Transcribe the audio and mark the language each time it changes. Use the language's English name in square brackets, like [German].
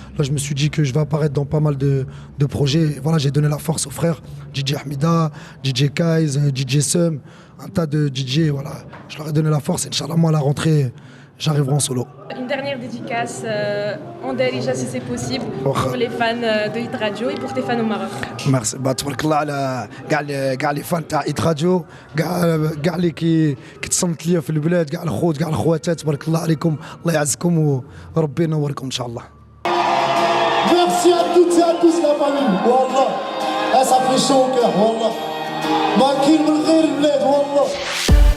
[French] Là, je me suis dit que je vais apparaître dans pas mal de projets. Et voilà, j'ai donné la force aux frères DJ Ahmida, DJ Kaiz, DJ Sum, un tas de DJ. Voilà, je leur ai donné la force. Inch'Allah, moi, à la rentrée, j'arriverai en solo. Une dernière dédicace en Darija si c'est possible pour les fans de Hit Radio et pour tes fans au Maroc. Merci. [Arabic] تبارك الله على كاع لي فان تاع ايت راديو كاع اللي كتصنت ليا في البلاد كاع الخوت كاع الخواتات تبارك الله عليكم الله يعزكم وربي ينوركم ان شاء الله. [French] Merci à toutes et à tous la famille. Wallah, ça fait chaud au cœur. Wallah. [Arabic] ما كاين من غير البلاد والله.